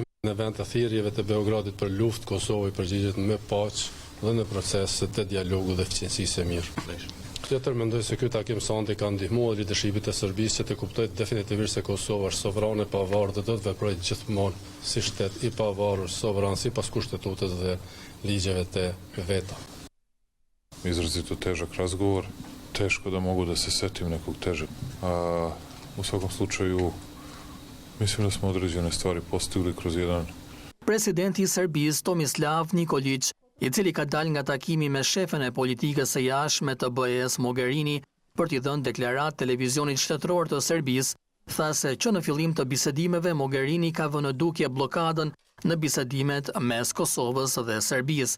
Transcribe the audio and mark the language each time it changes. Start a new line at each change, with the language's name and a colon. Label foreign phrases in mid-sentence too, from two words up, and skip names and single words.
Albanian: Në vend të thirrjeve të Beogradit për luftë, Kosova i përgjigjet me paqë dhe në proces të dialogu dhe eficiencisë e mirë. Tjetër mendoj se ky takim sonte ka ndihmuar leadershipit të Serbisë që të kuptojë definitivisht se Kosova është sovrane e pavarur dhe do të veprojë gjithmonë si shtet i pavarur, sovran sipas kushtetutës dhe ligjeve të veta.
Serbian: Izrazito težak razgovor, teško da mogu da se setim nekog težeg. U svakom slučaju mislim da smo određene stvari postigli kroz jedan.
Albanian: Presidenti i Serbisë Tomislav Nikolić, i cili ka dalë nga takimi me shefen e politikës së jashtme të BE-s Mogherini për t'i dhënë deklarat televizionit shtetëror të Serbisë, tha se që në fillim të bisedimeve Mogherini ka vënë në dukje blokadën në bisedimet mes Kosovës dhe Serbisë.